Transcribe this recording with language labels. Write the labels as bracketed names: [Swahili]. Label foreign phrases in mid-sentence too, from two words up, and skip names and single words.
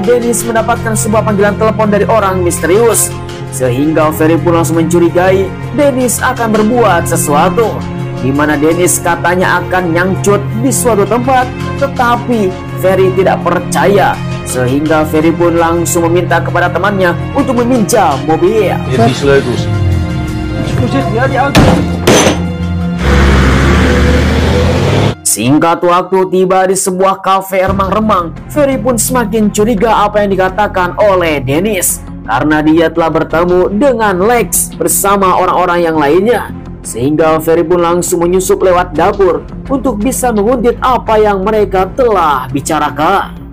[Indonesian] Dennis mendapatkan sebuah panggilan telepon dari orang misterius, sehingga Ferry pun langsung mencurigai Dennis akan berbuat sesuatu, di mana Dennis katanya akan nyangcut di suatu tempat, tetapi Ferry tidak percaya, sehingga Ferry pun langsung meminta kepada temannya untuk meminjam mobil. [Dutch] Die sleutels. Voorzichtig, ja, die auto. [Indonesian] Singkat waktu tiba di sebuah kafe remang-remang, Ferry pun semakin curiga apa yang dikatakan oleh Dennis karena dia telah bertemu dengan Lex bersama orang-orang yang lainnya, sehingga Ferry pun langsung menyusup lewat dapur untuk bisa menguntit apa yang mereka telah bicarakan.